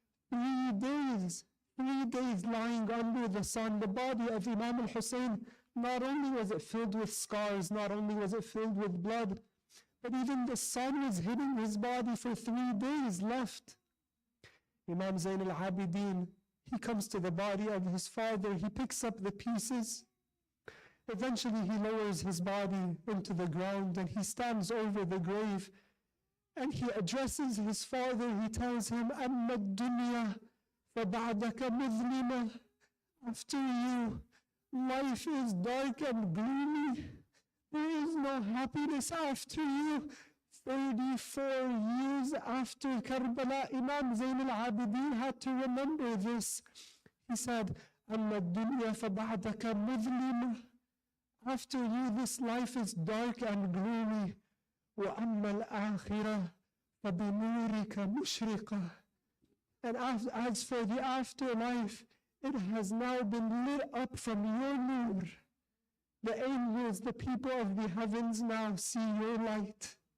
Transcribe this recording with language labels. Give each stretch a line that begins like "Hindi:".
English: 3 days lying under the sun. The body of Imam al-Hussein, not only was it filled with scars, not only was it filled with blood, but even the sun was hitting his body for 3 days left. Imam Zain al-Abidin, he comes to the body of his father, he picks up the pieces. Eventually he lowers his body into the ground and he stands over the grave and he addresses his father. He tells him,
Arabic: أَمَّا الدُّنْيَا فَبَعْدَكَ مُظْلِمَةٌ.
English: After you, life is dark and gloomy. There is no happiness after you. 34 years after Karbala, Imam Zain al-Abidin had to remember this. He said,
Arabic: أَمَّا الدُّنْيَا فَبَعْدَكَ مُظْلِمَةٌ.
English: After you, this life is dark and gloomy.
Arabic: وَأَمَّا الْآخِرَةُ فَبِنُورِكَ مُشْرِقَةٌ.
English: And as for the afterlife, it has now been lit up from your nur. The angels, the people of the heavens now see your light.